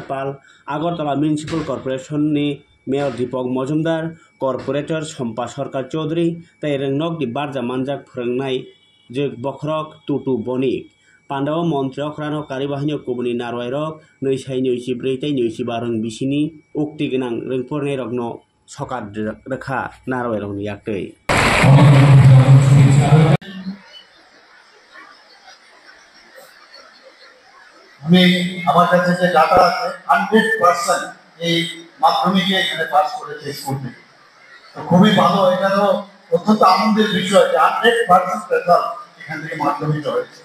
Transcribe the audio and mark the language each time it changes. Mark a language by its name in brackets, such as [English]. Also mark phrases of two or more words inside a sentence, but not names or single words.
[Kok Borok] पाल आगरतला म्युनिसिपल कर्पोरेशननि मेयर दीपक मजुमदार कर्पोरेटर सम्पा सरकार चौधरी ताय रोंनकनि बारजा मानजाक फोरोंनाय जोग बखरक टुटु बनिक पान्डाओ मन्त्रियक्रानो कारिबाहिनी कुबुनि नारवायरक 224 रों बिसिनि उक्ति गोनां रोंफोरनाय रकनो सकात रोखा नारवायरकनि याकै [Bangla] আমি আমার কাছে যে ডাটা আছে 100% এই মাধ্যমিকে এখানে পাস করেছে স্কুল থেকে। তো খুবই ভালো, এটা তো অত্যন্ত আনন্দের বিষয় যে 100% রেজাল্ট এখান থেকে মাধ্যমিক হয়েছে।